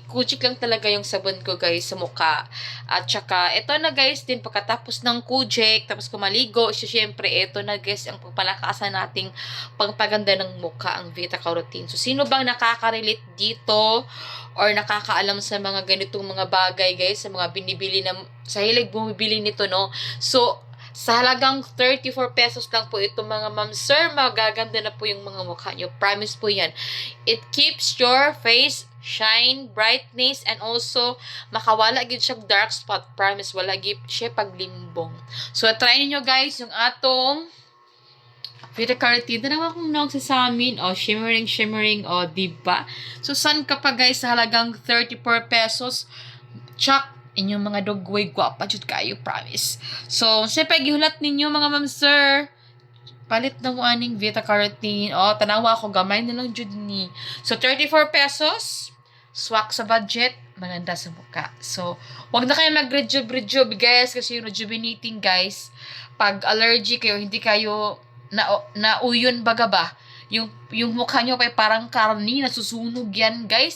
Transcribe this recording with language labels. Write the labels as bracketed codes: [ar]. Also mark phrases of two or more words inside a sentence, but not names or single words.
[tl] Kujik lang talaga yung sabon ko, guys, sa mukha. At saka, ito na, guys, din pagkatapos ng Kujik, tapos kumaligo, so, syempre, ito na, guys, ang pagpalakasan nating pagpaganda ng mukha, ang Vita Carotene. So, sino bang nakaka-relate dito or nakakaalam sa mga ganitong mga bagay, guys, sa mga binibili na, sa hilig bumibili nito, no? So, sa halagang 34 pesos lang po ito mga ma'am, sir, magaganda na po yung mga mukha nyo. Promise po yan. [en] It keeps your face shine, brightness, and also [hil] makawala gid siya [en] dark spot. [hil] Promise, wala gid siya paglimbong. [tl] So, try niyo guys yung atong Vita Carotene. [ceb] Tanawa kung naog sa amin. [en] Shimmering. Diba? [tl] So, saan ka pa guys sa halagang 34 pesos? Chak! [ceb] Inyong mga dogway, guwapa jud kayo, promise. So, syempre, gihulat ninyo mga ma'am sir. Palit na mo aning Vita Carotene. Tanawa ako, gamay na lang jud ni. [tl] So, 34 pesos. Swak sa budget. Maganda sa mukha. So, wag na kayo mag-rejuve guys. Kasi yung rejuvenating guys, pag allergy kayo, hindi kayo nauyon baga ba? Yung mukha nyo pa parang karni, nasusunog yan, guys.